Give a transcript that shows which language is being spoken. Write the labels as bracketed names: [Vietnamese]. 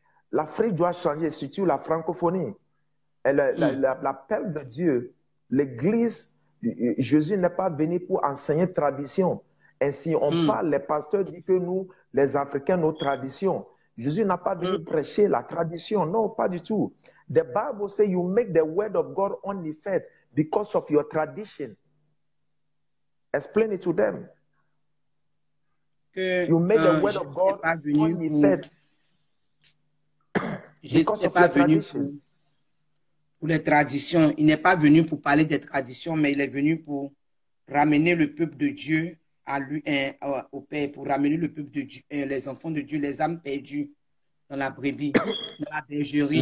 [French] L'Afrique doit changer, surtout la francophonie. L'appel de Dieu, l'Église, Jésus n'est pas venu pour enseigner tradition. Ainsi, on parle, les pasteurs disent que nous, les Africains, nos traditions. Jésus n'a pas venu prêcher la tradition. Non, pas du tout. [English] The Bible says you make the word of God on effect because of your tradition. Explain it to them. You make the word of God on effect. [French] Jésus n'est pas venu pour les traditions. Il n'est pas venu pour parler des traditions, mais il est venu pour ramener le peuple de Dieu à lui, au Père, pour ramener le peuple de Dieu, les enfants de Dieu, les âmes perdues dans la brebis, dans la bergerie.